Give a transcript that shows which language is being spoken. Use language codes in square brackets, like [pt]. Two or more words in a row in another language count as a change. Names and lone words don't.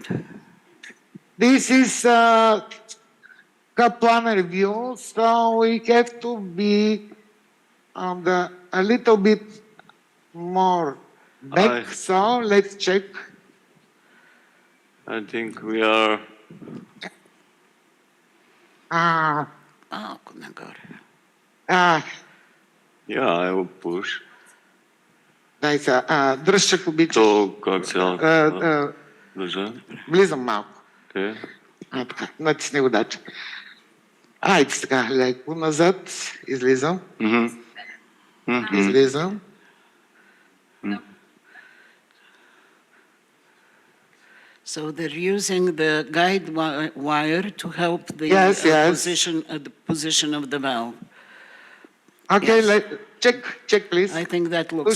[en] This is Kaplan review, so we have to be on a little bit more back. So let's check. I think we are. Yeah, I will push. [bg] Дай сега, дръж, ако обичаш. То как сега? Държа. Влизам малко. [en] Okay. [bg] Така, натисни водача. Айде сега, леко назад, излизам. Излизам. [en] So they're using the guide wire to help the Yes. the position of the valve. Okay, Yes. check, please. I think that looks